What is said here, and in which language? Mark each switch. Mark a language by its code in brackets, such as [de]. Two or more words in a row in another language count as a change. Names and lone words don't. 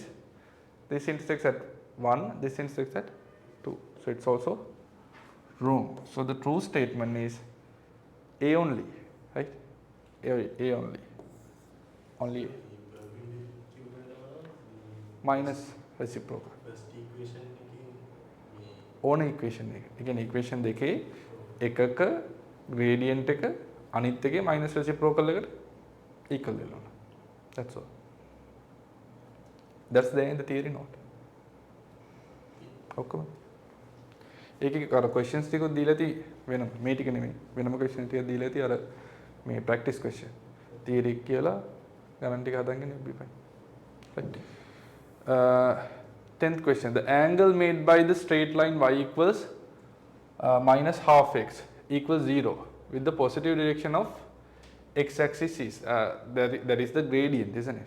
[en] This intersects at 1, this intersects at 2. So it's also wrong. So the true statement is A only, right? A only. Only A. Minus reciprocal. [si] ඕන equation එක. ඒ කියන්නේ equation දෙකේ එකක gradient එක අනිත් එකේ [en] minus reciprocal [si] එකට equal වෙනවා. [en] That's all. That's the end the theory note. [si] ඔක්කොම. ඒකේ අර questions ටිකක් දීලා ඇති වෙනම මේ ටික නෙමෙයි. වෙනම question ටිකක් දීලා ඇති අර මේ [en] practice question. [si] theory කියලා ගණන් ටික හදාගෙන [en] be fine. Right. 10th question, the angle made by the straight line y equals minus half x equals 0 with the positive direction of x axis is that is the gradient, isn't it?